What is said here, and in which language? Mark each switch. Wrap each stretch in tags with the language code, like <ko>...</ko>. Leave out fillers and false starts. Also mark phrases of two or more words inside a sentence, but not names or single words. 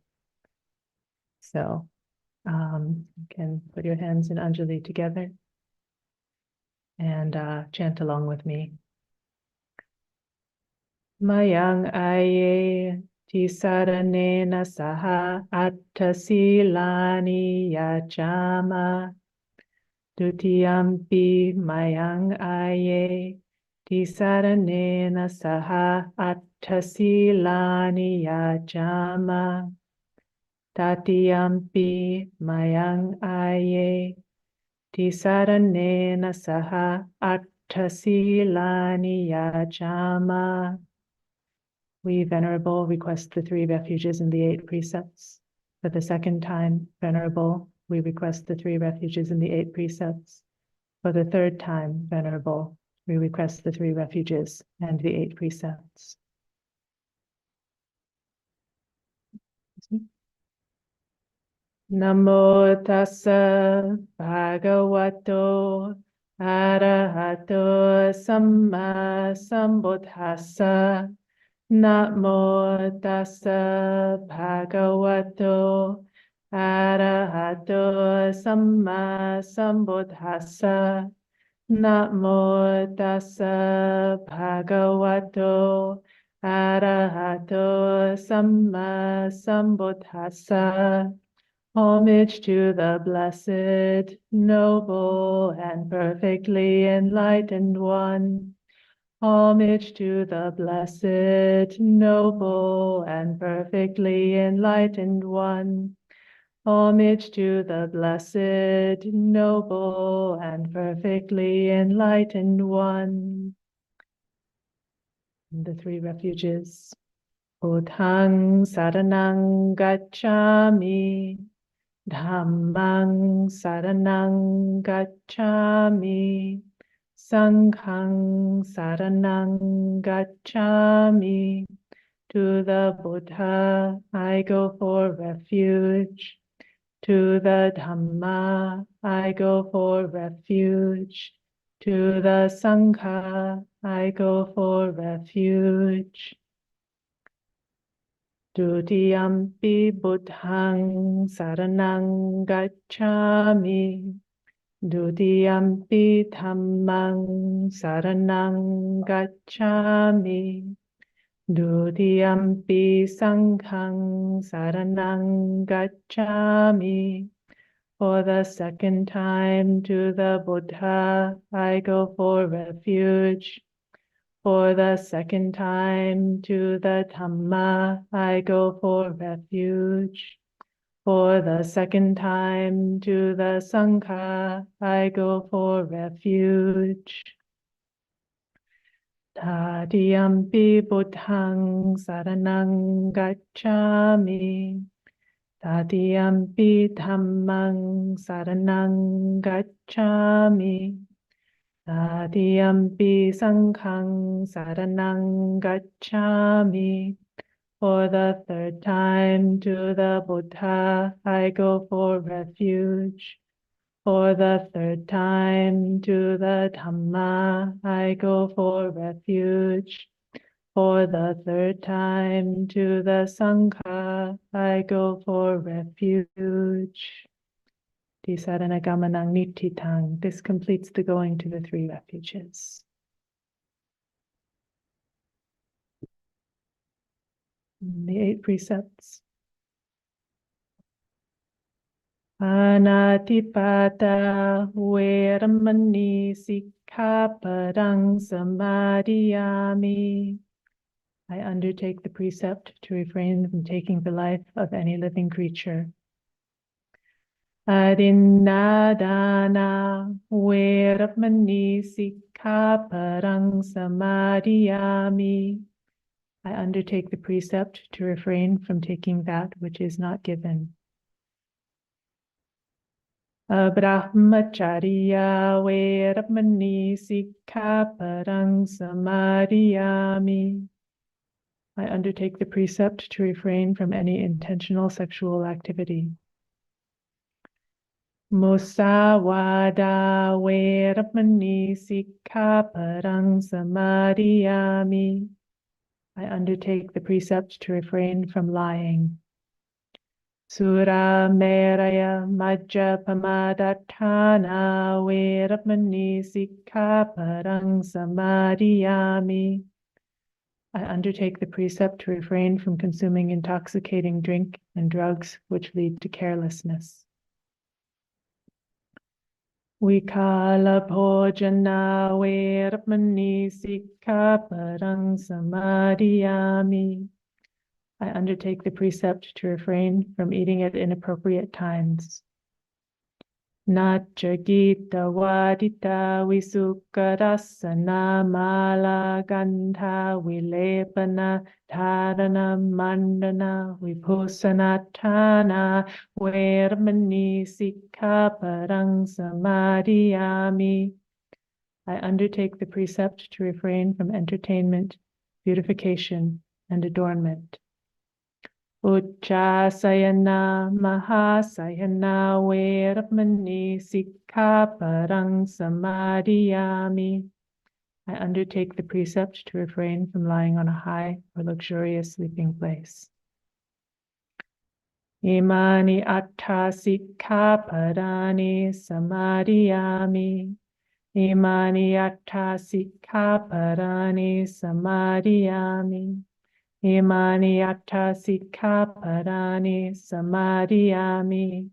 <en>So you can put your hands in Anjali together and chant along with me.</en> <pi>Mayang aye tisaranena saha attasilani yachama dutiyampi mayang aye tisaranena saha attasilani yachama tatiyampi mayang aye tisaranena saha attasilani yachama.</pi> <en>We, Venerable, request the 3 refuges and the 8 precepts. For the second time, Venerable, we request the 3 refuges and the 8 precepts. For the third time, Venerable, we request the 3 refuges and the 8 precepts.</en> <pi>Namo tassa bhagavato arahato samma sambuddhassa. Namo tassa bhagavato arahato samma sambuddhassa. Namo tassa bhagavato arahato samma sambuddhassa.</pi> <en>Homage to the blessed, noble, and perfectly enlightened one. Homage to the blessed, noble, and perfectly enlightened one. Homage to the blessed, noble, and perfectly enlightened one. And the 3 refuges.</en> <pi>Buddhang saranang gacchami. Dhammang saranang gacchami. Sanghang saranang gacchami.</pi> <en>To the Buddha I go for refuge. To the Dhamma I go for refuge. To the Sangha I go for refuge.</en> <pi>Dutiyampi Buddhang saranang gacchami. Dutiyampi Dhammang saranang gacchami. Dutiyampi Sanghang saranang gacchami.</pi> <en>For the second time to the Buddha I go for refuge. For the second time to the Dhamma I go for refuge. For the second time to the Sangha I go for refuge.</en> <pi>Tadiyampi Buddhang saranang gacchami. Tadiyampi Dhammang saranang gacchami. Tadiyampi Sanghang saranang gacchami.</pi> <en>For the third time to the Buddha I go for refuge. For the third time to the Dhamma I go for refuge. For the third time to the Sangha I go for refuge.</en> <pi>Tisadana gamanang nititang.</pi> <en>This completes the going to the 3 refuges. The 8 precepts.</en> <pi>Anatipata veramani sikkhapadang samadhiyami.</pi> <en>I undertake the precept to refrain from taking the life of any living creature.</en> <pi>Adinnadana veramani sikkhapadang samadhiyami.</pi> <en>I undertake the precept to refrain from taking that which is not given.</en> <pi>Brahmacharya veramani sikkhapadang samadhiyami.</pi> <en>I undertake the precept to refrain from any intentional sexual activity.</en> <pi>Musawada veramani sikkhapadang samadhiyami.</pi> <en>I undertake the precept to refrain from lying.</en> <pi>Sura meraya majjapamadatthana veramani sikkhapadang samadhiyami.</pi> <en>I undertake the precept to refrain from consuming intoxicating drink and drugs which lead to carelessness.</en> <pi>Vikala bhojana veramani sikkhapadang samadhiyami.</pi> <en>I undertake the precept to refrain from eating at inappropriate times.</en> <pi>Nachagita vadita visukkadasana mala gandha vilepana dharana mandana vipusanatthana veramani sikkhapadang samadhiyami.</pi> <en>I undertake the precept to refrain from entertainment, beautification, and adornment.</en> <pi>Uchasayana mahasayana veramani sikkhapadang samadhiyami.</pi> <en>I undertake the precept to refrain from lying on a high or luxurious sleeping place.</en> <pi>Imani atta sikkhapadani samadhiyami. Imani atta sikkhapadani samadhiyami. Imani atta sikkhapadani samadhiyami.</pi>